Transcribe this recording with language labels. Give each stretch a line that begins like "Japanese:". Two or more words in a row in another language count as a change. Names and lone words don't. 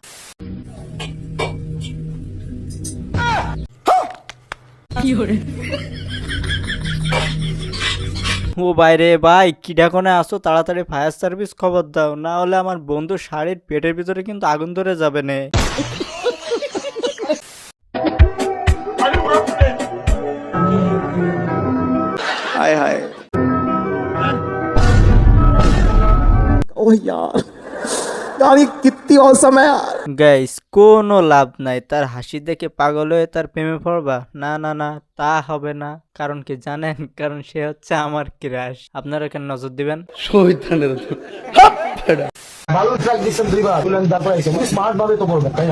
Bangla: ও বাইরে ভাই, কিডাকনে আসো, তাড়াতাড়ি ফায়ার সার্ভিস খবর দাও, না হলে আমার বন্ধু শাড়ির পেটের ভিতরে কিন্তু আগুন ধরে যাবে না।
Hindi: हाय हाय ओह यार यार ये कितनी औसम है यार।
Bangla: গাইস, কোনো লাভ নাই তার হাসি দেখে পাগল হয়ে তার প্রেমে পড়বা। না না না, তা হবে না। কারণ কি জানেন? কারণ সে হচ্ছে আমার ক্রাশ। আপনারা কেন নজর দিবেন? ভালো ট্র্যাক দিছেন দুইবার, বলেন তারপর আইছে উনি স্মার্ট ভাবে তো বলবেন, তাই না?